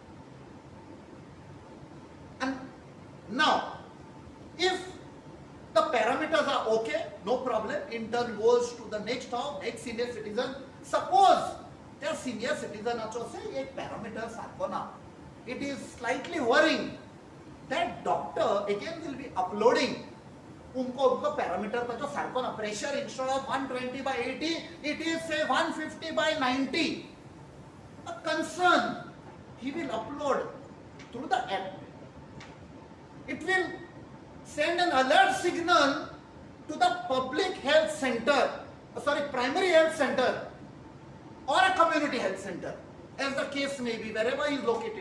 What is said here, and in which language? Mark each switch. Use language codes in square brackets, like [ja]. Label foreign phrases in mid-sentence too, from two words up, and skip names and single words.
[en] And now, if the parameters are okay, no problem, intern goes to the next house, next senior citizen. [kok] Suppose त्या [en] senior citizenचो say [kok] एक parameter सारको ना, [en] it is slightly worrying. That doctor again will be uploading [kok] उनको parameter ताचो सारको ना, [en] pressure instead of 120/80, it is say 150/90. A concern, he will upload through the app. It will send an alert signal to the public health center, primary health center or a community health center, as the case may be, wherever he is located.